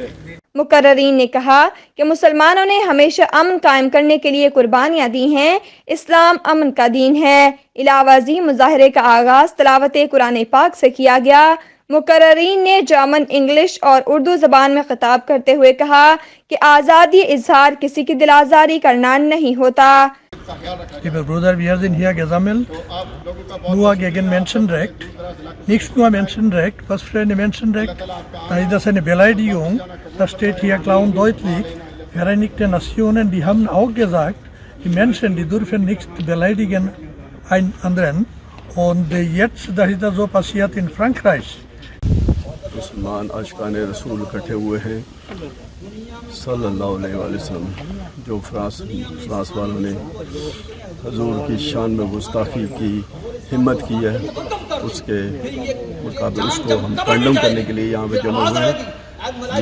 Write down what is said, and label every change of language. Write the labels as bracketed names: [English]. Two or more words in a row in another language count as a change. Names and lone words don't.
[Urdu] مقررین نے کہا کہ مسلمانوں نے ہمیشہ امن قائم کرنے کے لیے قربانیاں دی ہیں، اسلام امن کا دین ہے۔ علاوہ ازیں مظاہرے کا آغاز تلاوت قرآن پاک سے کیا گیا۔ مقررین نے جرمن، انگلش اور اردو زبان میں خطاب کرتے ہوئے کہا کہ آزادی اظہار کسی کی دل آزاری کرنا نہیں ہوتا۔ [German] Liebe Brüder, wir sind hier gesammelt, nur gegen Menschenrecht, nicht nur Menschenrecht. Was für ein Menschenrecht? Dann ist das eine Beleidigung, das steht hier klar und deutlich. Vereinigte Nationen, die haben auch gesagt, die Menschen, die dürfen nicht beleidigen einen anderen. Und jetzt, das ist das so passiert in Frankreich. [Urdu] مسلمان عاشقان رسول اکٹھے ہوئے ہیں [Arabic] صلی اللہ علیہ وآلہ وسلم، [Urdu] جو فرانس والوں نے حضور کی شان میں گستاخی کی ہمت کی ہے، اس کے مقابل اس کو ہم کنڈم کرنے کے لیے یہاں پہ جمع ہوئے ہیں۔